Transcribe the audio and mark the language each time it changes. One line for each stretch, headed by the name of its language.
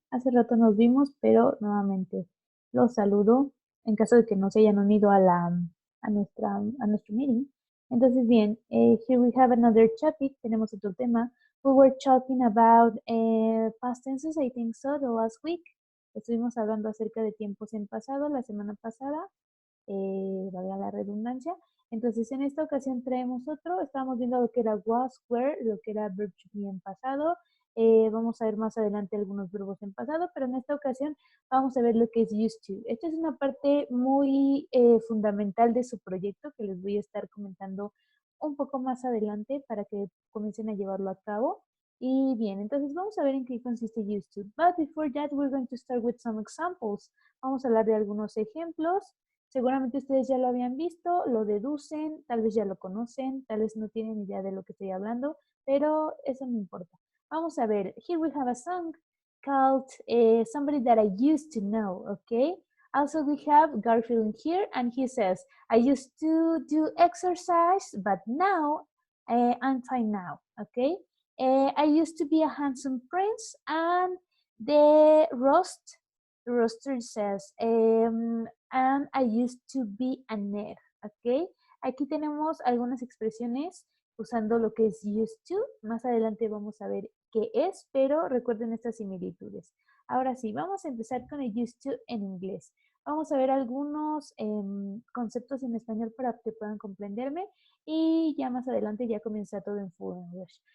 Spanish: Hace rato nos vimos, pero nuevamente los saludo en caso de que no se hayan unido a nuestro meeting. Entonces, bien,
English: here we have another topic.
Spanish: Tenemos otro tema.
English: We were talking about past tenses, I think so, the last week.
Spanish: Estuvimos hablando acerca de tiempos en pasado la semana pasada, valga la redundancia. Entonces, en esta ocasión traemos otro. Estábamos viendo lo que era was, were, lo que era verb to be en pasado. Vamos a ver más adelante algunos verbos en pasado, pero en esta ocasión vamos a ver lo que es used to. Esta es una parte muy fundamental de su proyecto que les voy a estar comentando un poco más adelante para que comiencen a llevarlo a cabo. Y bien, entonces vamos a ver en qué consiste used to.
English: But before that, we're going to start with some examples.
Spanish: Vamos a hablar de algunos ejemplos. Seguramente ustedes ya lo habían visto, lo deducen, tal vez ya lo conocen, tal vez no tienen idea de lo que estoy hablando, pero eso no importa. Vamos a ver.
English: Here we have a song called Somebody That I Used to Know, okay? Also, we have Garfield here, and he says, I used to do exercise, but now I'm fine now, okay? I used to be a handsome prince, and the roster says, and I used to be a nerd, ¿ok?
Spanish: Aquí tenemos algunas expresiones usando lo que es used to. Más adelante vamos a ver qué es, pero recuerden estas similitudes. Ahora sí, vamos a empezar con el used to en inglés. Vamos a ver algunos conceptos en español para que puedan comprenderme y ya más adelante ya comienza todo en full English.